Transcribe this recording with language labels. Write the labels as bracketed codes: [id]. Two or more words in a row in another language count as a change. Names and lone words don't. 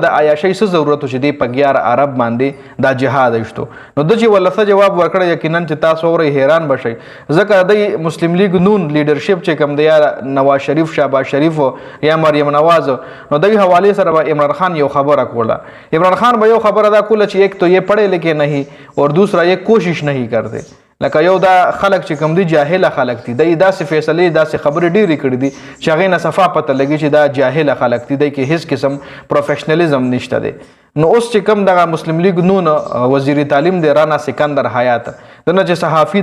[ps] د عیاشۍ څه ضرورت چې دی په 11 عرب باندې دا جهاد ایشتو نو د چې ولته جواب ورکړی یقینا چې تاسو اورئ حیران بشئ ځکه د مسلم لیگ نون لیډرشپ چې کوم دی یا نواز شریف شهباز شریف یا مریم نواز نو دغه حواله سره به عمران خان یو خبره کوله عمران خان به یو خبره دا کوله چې [ur] ایک تو یہ پڑھے لکھے نہیں اور دوسرا یہ کوشش نہیں کرتے [ps] لکه یو دا خلک چې کوم دي جاهله خلک دي د داسې فیصلې داسې خبرې ډېرې کړې دي چې هغې نه صفا پته لګي چې دا جاهله خلک دي دی کې هیڅ قسم پروفیشنلیزم نشته دی نو اوس چې کوم دغه مسلم لیگ نون وزیر تعلیم دی رانا سکندر حیات دنه چې صحافي